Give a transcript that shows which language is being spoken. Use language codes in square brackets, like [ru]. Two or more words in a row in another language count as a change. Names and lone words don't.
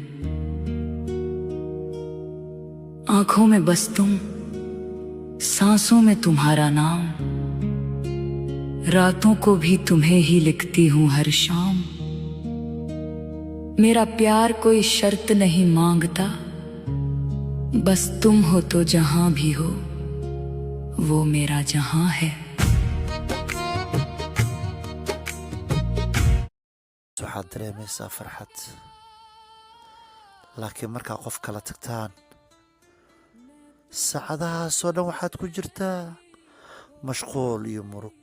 [hi] आंखों में बस तुम, सांसों में तुम्हारा नाम, रातों को भी तुम्हें ही लिखती हूं हर शाम। मेरा प्यार कोई शर्त नहीं मांगता, बस तुम हो तो जहां भी हो वो मेरा जहां है। [so] waxaad dareemaysaa farxad, laakiin markaa qof kala tagtaan saacadahaasoo dhan waxaad ku jirtaa mashquul iyo murug.